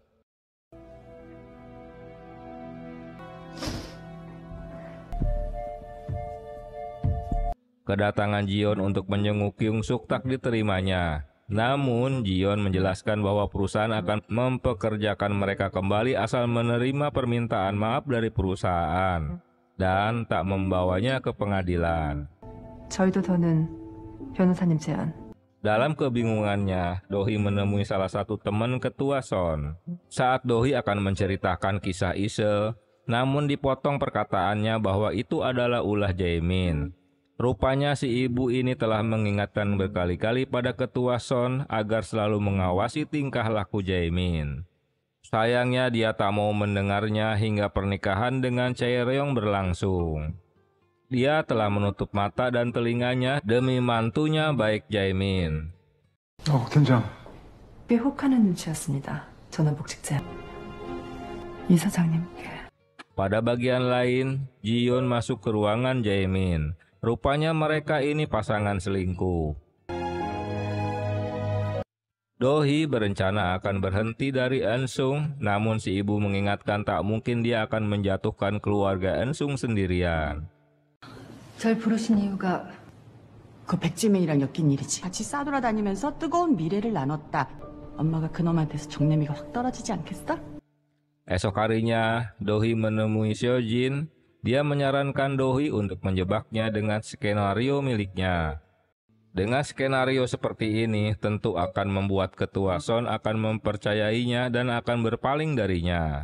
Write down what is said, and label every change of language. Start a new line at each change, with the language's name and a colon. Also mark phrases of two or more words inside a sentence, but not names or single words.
Indonesian: Kedatangan Ji-yeon untuk menjenguk Kyung-suk tak diterimanya. Namun, Ji-yeon menjelaskan bahwa perusahaan akan mempekerjakan mereka kembali asal menerima permintaan maaf dari perusahaan dan tak membawanya ke pengadilan.
Korean: 저희도 더는 변호사님 제안
Indonesian: Dalam kebingungannya, Dohi menemui salah satu teman ketua Son. Saat Dohi akan menceritakan kisah Ise, namun dipotong perkataannya bahwa itu adalah ulah Jaemin. Rupanya si ibu ini telah mengingatkan berkali-kali pada ketua Son agar selalu mengawasi tingkah laku Jaemin. Sayangnya dia tak mau mendengarnya hingga pernikahan dengan Chae-ryong berlangsung. Dia telah menutup mata dan telinganya demi mantunya baik Jaemin.
Korean: 팀장. 꽤 혹하는 눈치였습니다. 저는 복직자 이사장님께.
Indonesian: Pada bagian lain, Ji-yeon masuk ke ruangan Jaemin. Rupanya mereka ini pasangan selingkuh. Dohi berencana akan berhenti dari Eun-sung, namun si ibu mengingatkan tak mungkin dia akan menjatuhkan keluarga Eun-sung sendirian.
Korean: 절 부르신 이유가 그 백지맨이랑 엮인 일이지. 같이 싸돌아다니면서 뜨거운 미래를 나눴다. 엄마가 그놈한테서 정내미가 확 떨어지지 않겠어?
Indonesian: Esok harinya, Dohi menemui Seojin. Dia menyarankan Dohi untuk menjebaknya dengan skenario miliknya. Dengan skenario seperti ini, tentu akan membuat ketua Son akan mempercayainya dan akan berpaling darinya.